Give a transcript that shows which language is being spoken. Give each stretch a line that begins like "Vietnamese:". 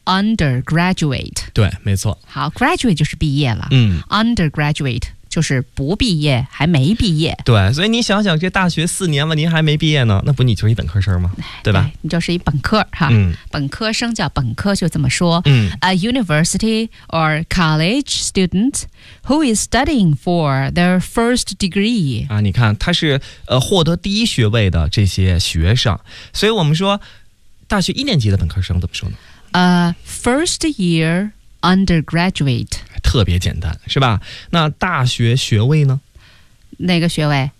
English: undergraduate。
Chinese: 对，没错。好， graduate 就是毕业了，undergraduate 就是不毕业，还没毕业。对，所以你想想，这大学四年了，您还没毕业呢，那不你就是一本科生吗？对吧？你就是一本科哈，本科生叫本科，就这么说。
English: A university or college student who is studying for their first degree
Chinese: 啊，你看他是获得第一学位的这些学生，所以我们说大学一年级的本科生怎么说呢？
English: First year undergraduate，
Chinese: 特别简单，是吧？那大学学位呢？哪个学位？